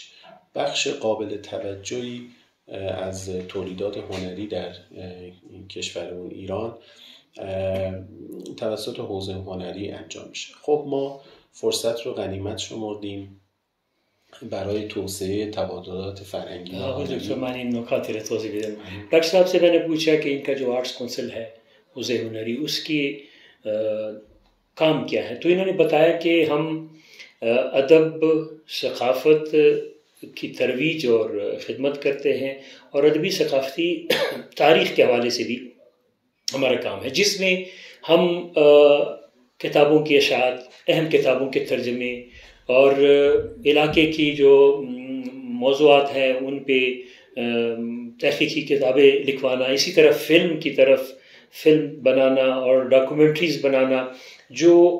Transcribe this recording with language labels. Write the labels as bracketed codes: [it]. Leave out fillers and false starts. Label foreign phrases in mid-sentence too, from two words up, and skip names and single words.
[fa] بخش قابل توجهی از تولیدات هنری در کشورمون ایران توسط حوزه هنری انجام میشه. خب ما فرصت رو غنیمت شمردیم برای توسعه تبادلات فرهنگی. دکتر من این نکاتی رو توضیح بدم. [ur] ڈاکٹر صاحب سے میں نے پوچھا کہ ان کا جو آرٹس کونسل ہے حوزے ہنری، اس کی کام کیا ہے، تو انہوں نے بتایا کہ ہم ادب ثقافت کی ترویج اور خدمت کرتے ہیں، اور ادبی ثقافتی تاریخ کے حوالے سے بھی ہمارا کام ہے، جس میں ہم کتابوں کی اشاعت، اہم کتابوں کے ترجمے اور علاقے کی جو موضوعات ہیں ان پہ تحقیقی کتابیں لکھوانا، اسی طرح فلم بنانا اور ڈاکومنٹریز بنانا جو